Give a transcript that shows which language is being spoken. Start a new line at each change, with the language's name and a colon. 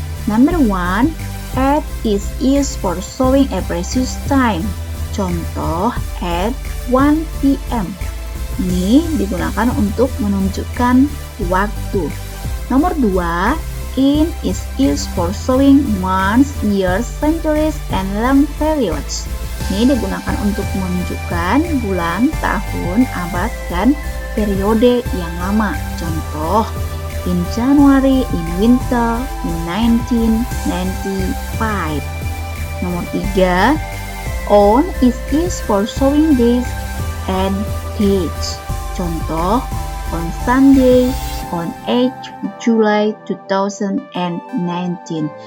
English: Number 1, at is used for showing a precise time. Contoh, at 1 p.m.
Indonesian: Ini digunakan untuk menunjukkan waktu.
English: Nomor 2, in is used for showing months, years, centuries, and long periods.
Indonesian: Ini digunakan untuk menunjukkan bulan, tahun, abad, dan periode yang lama.
English: Contoh, in January, in winter, in 1995. Nomor 3, on is used for showing days and dates. Contoh, on Sunday, on 8 July 2019.